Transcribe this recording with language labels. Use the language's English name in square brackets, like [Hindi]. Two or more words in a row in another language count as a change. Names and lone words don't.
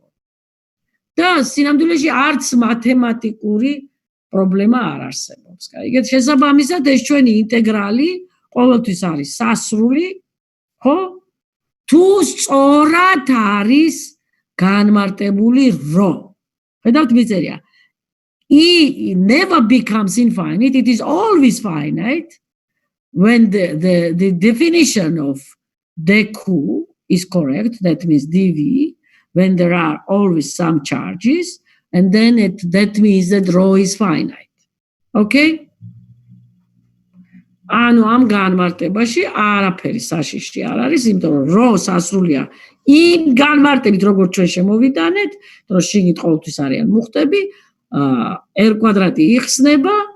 [Georgian] და სინამდვილეში არც მათემატიკური პრობლემა არ არსებობს. გაიგეთ? შესაბამისად ეს ჩვენი ინტეგრალი ყოველთვის არის სასრული, ხო? თუ სწორად არის განმარტებული რო. ხედავთ მიწერია. [English] E never becomes infinite, it is always finite when the definition of dq is correct, that means dv, when there are always some charges, and then that means that rho is finite. Okay? [Georgian] ანუ ამ განმარტებაში არაფერი საშიში არ არის, იმიტომ რომ რო სასრულია იმ განმარტებით, როგორც ჩვენ შემოვიტანეთ, რომ შიგნით ყოველთვის არიან მუხტები, R² იხსნება,